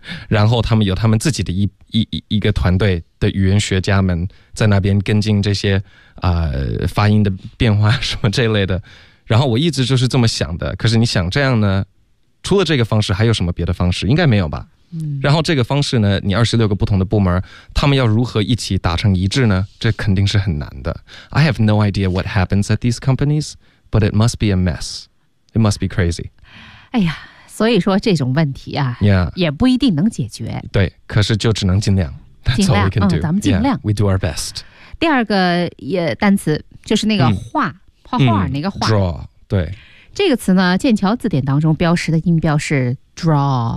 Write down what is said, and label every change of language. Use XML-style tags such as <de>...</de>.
<zh>然后他们有他们自己的一个团队的语言学家们在那边跟进这些发音的变化什么这类的，然后我一直就是这么想的。可是你想这样呢，除了这个方式还有什么别的方式？应该没有吧？然后这个方式呢，你26个不同的部门，他们要如何一起达成一致呢？这肯定是很难的。</zh> <en>I have no idea what happens at these companies, but it must be a mess. It must be crazy.</en> <zh>哎呀，所以说这种问题啊、</zh> <en>yeah.</en> <zh>也不一定能解决。对，可是就只能尽量。</zh> <en>That's all we can do、</en> <zh>嗯、咱们尽量、</zh> <en>yeah. We do our best.</en> <zh>第二个也单词就是那个画、嗯、画画那个画、嗯、draw, 对，这个词呢，剑桥字典当中标识的音标是 draw，</zh>